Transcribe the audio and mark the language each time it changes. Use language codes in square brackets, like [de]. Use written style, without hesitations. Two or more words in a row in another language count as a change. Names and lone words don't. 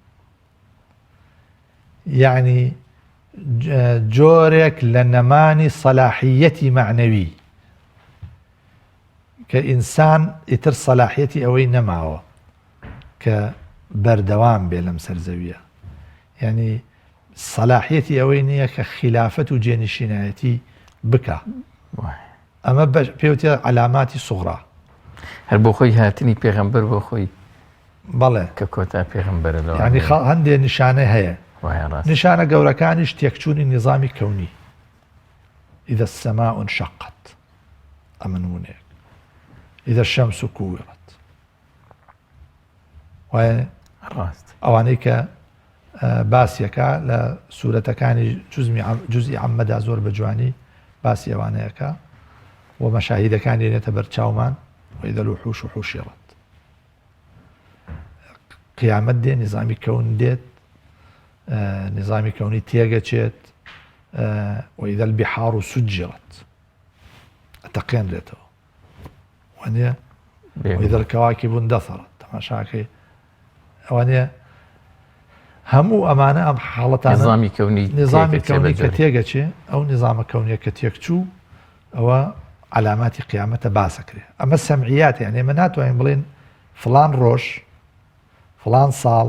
[ckb] یعنی جۆرێک لە نەمانی سەلاحیەتی معنەوی کە ئینسان ئیتر سەلاحیەتی ئەوەی نەماوە کە بەردەوام بێ لەم سەرزەویە یعنی سەلاحیەتی ئەوەی نییە کە خلافەت و جێنشینایەتی بکە. ئەمە پێوتێ علاماتی سوغرا. هەر بۆ خۆی هاتنی پێغەمبەر بۆ خۆی بەڵێ کە کۆتا پێغەمبەر لەوە یعنی هەندێک نیشانە هەیە وایە ڕاست نیشانە گەورەکانیش تێکچوونی نظامی کەونی [ar] إذا السماء انشقت [ckb] ئەمنونێک [ar] إذا الشمس كورت [ckb] وایە ڕاست ئەوانەی کە باسیەکە لە سوورەتەکانی جوزئی عەممەدا زۆر بەجوانی باسی ئەوانەیەکە و مەشاهیدەکانی نێتە بەرچاومان [ar] وإذا الوحوش حشرت [ckb] قیامەت دێ نظامی کەون دێت نظامی کەونی تێگەچێت [ar] وإذا البحار سجرت [ckb] ئەتەقێنرێتەوە وانە [ar] وإذا الكواكب اندثرت [ckb] تەماشاکەی ئەوانەیە هەموو ئەمانە ئەم حاڵەتانە نظامی کەونی کە تێگەچێ ئەو نظامە کەونیە کە تێکچوو ئەوە علاماتی قیامەتە باسەکرێ ئەمە سەمعیات یعنی ئێمە ناتوانین بڵێن فلان ڕۆژ فلان ساڵ